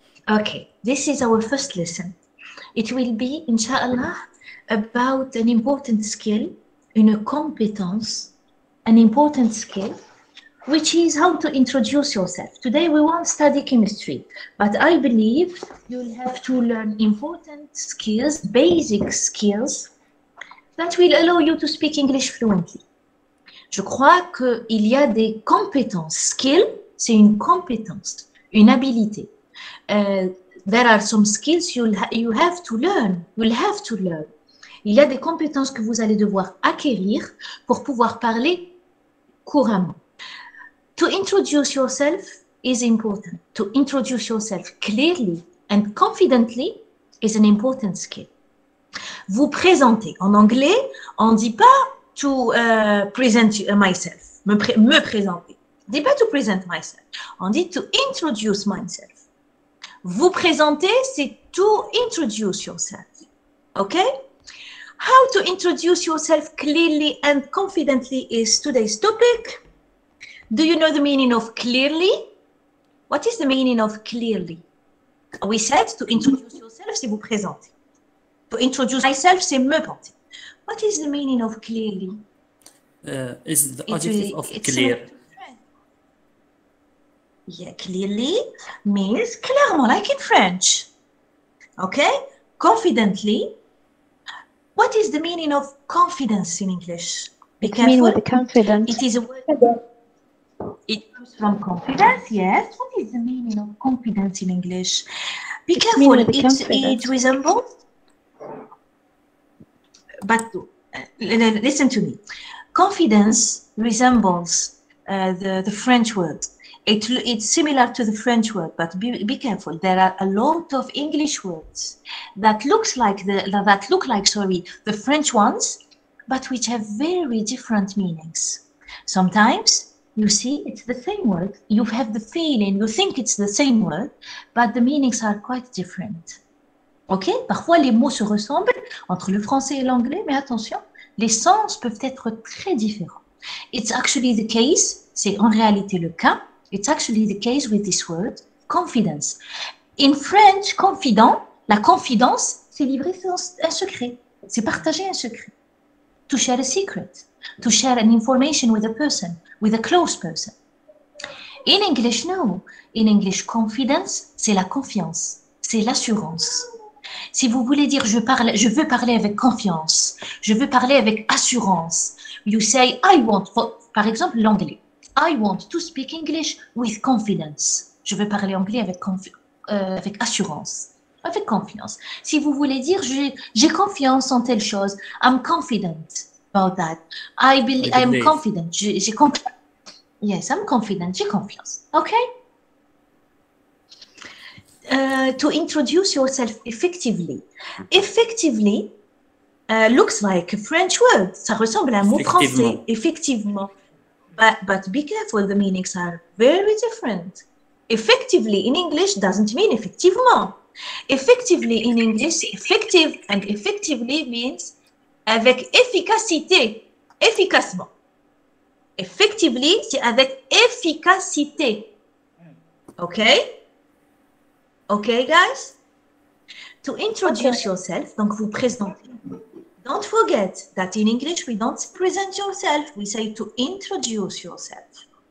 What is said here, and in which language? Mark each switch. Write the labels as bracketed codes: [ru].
[en] Okay, this is our first lesson. It will be, inshallah, about an important skill, [fr] une compétence, [en] an important skill, which is how to introduce yourself. Today we won't study chemistry, but I believe you'll have to learn important skills, basic skills, that will allow you to speak English fluently. [fr] Je crois qu'il y a des compétences. [en] Skill, [fr] c'est une compétence, une habilité. [en] There are some skills you have to learn. You'll have to learn. [fr] Il y a des compétences que vous allez devoir acquérir pour pouvoir parler couramment. [en] To introduce yourself is important. To introduce yourself clearly and confidently is an important skill. [fr] Vous présenter. En anglais, on ne dit pas [en] to present myself, [fr] me présenter. On dit pas [en] to present myself. [fr] On dit [en] to introduce myself. [fr] Vous présenter, c'est [en] to introduce yourself. Okay? How to introduce yourself clearly and confidently is today's topic. Do you know the meaning of clearly? What is the meaning of clearly? We said to introduce yourself, [fr] c'est vous présenter. [en] To introduce myself, [fr] c'est me présenter. [en] What is the meaning of clearly? Is the adjective of clear. Yeah, clearly means clairement, like in French. Okay? Confidently. What is the meaning of confidence in English? Be careful. Mean with the confident. It is a word. It comes from confidence, yes. What is the meaning of confidence in English? Be careful. It resembles. But listen to me. Confidence resembles the French word. It's similar to the French word, but be careful. There are a lot of English words that look like the French ones, but which have very different meanings. Sometimes you see it's the same word. You have the feeling, you think it's the same word, but the meanings are quite different. Ok? [fr] Parfois les mots se ressemblent entre le français et l'anglais, mais attention, les sens peuvent être très différents. [en] It's actually the case, [fr] c'est en réalité le cas. [en] It's actually the case with this word, confidence. [fr] In French, confident, la confidence, c'est livrer un secret. C'est partager un secret. [en] To share a secret. To share an information with a person, with a close person. In English, no. In English, confidence, [fr] c'est la confiance. C'est l'assurance. Si vous voulez dire je veux parler avec confiance, je veux parler avec assurance, [en] you say I want, [fr] par exemple l'anglais. [en] I want to speak English with confidence. [fr] Je veux parler anglais avec assurance, avec confiance. Si vous voulez dire j'ai confiance en telle chose, [en] I'm confident about that. I'm confident. [fr] J'ai confiance. [en] Yes, I'm confident. J'ai confiance. Okay? To introduce yourself effectively. Effectively looks like a French word. [fr] Ça ressemble à un mot français, effectivement. [en] But be careful, the meanings are very different. Effectively in English doesn't mean effectivement. Effectively in English, effective and effectively means [fr] avec efficacité, efficacement. [en] Effectively, [fr] c'est avec efficacité. [en] Okay? Okay, guys? To introduce yourself, [fr] donc vous présentez. [en] Don't forget that in English, we don't present yourself, we say to introduce yourself.